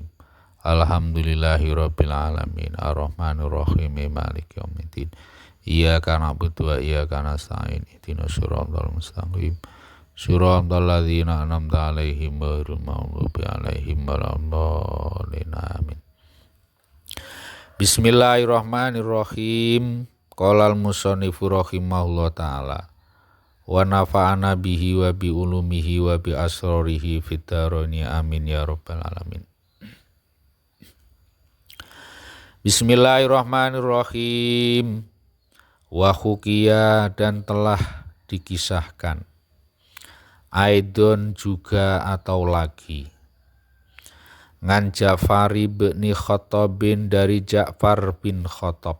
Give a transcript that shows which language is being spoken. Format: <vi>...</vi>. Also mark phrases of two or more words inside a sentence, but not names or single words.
<ar>الحمد لله رب العالمين الرحمن الرحيم مالك يوم الدين إياك نعبد وإياك نستعين اهدنا الصراط المستقيم صراط الذين أنعمت عليهم غير المغضوب عليهم ولا الضالين آمين. Bismillahirrahmanirrahim. قال المصنف رحمه الله تعالى ونفعنا به وبعلومه وبأسراره في الدارين آمين يا رب العالمين. Bismillahirrahmanirrahim. وحكي,</ar> <id>dan telah dikisahkan, aidon juga atau lagi,</id> <ar>عن جعفر بن خطاب,</ar> <id>dari Ja'far bin Khattab.</id>